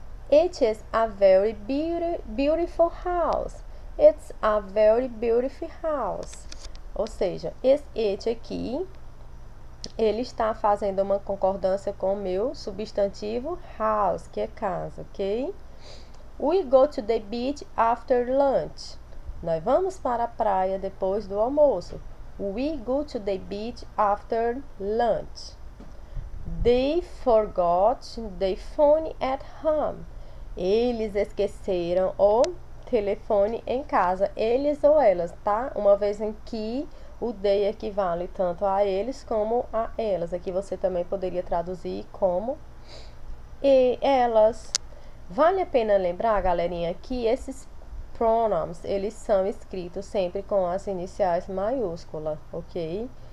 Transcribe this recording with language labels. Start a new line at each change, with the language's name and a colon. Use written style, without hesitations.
English: It is a very beautiful house. It's a very beautiful house.
Portuguese: Ou seja, esse it aqui, ele está fazendo uma concordância com o meu substantivo house, que é casa, ok?
English: We go to the beach after lunch.
Portuguese: Nós vamos para a praia depois do almoço.
English: We go to the beach after lunch. They forgot the phone at home.
Portuguese: Eles esqueceram o telefone em casa. Eles ou elas, tá? Uma vez em que o they equivale tanto a eles como a elas. Aqui você também poderia traduzir como e elas. Vale a pena lembrar, galerinha, que esses pronomes, eles são escritos sempre com as iniciais maiúsculas, ok?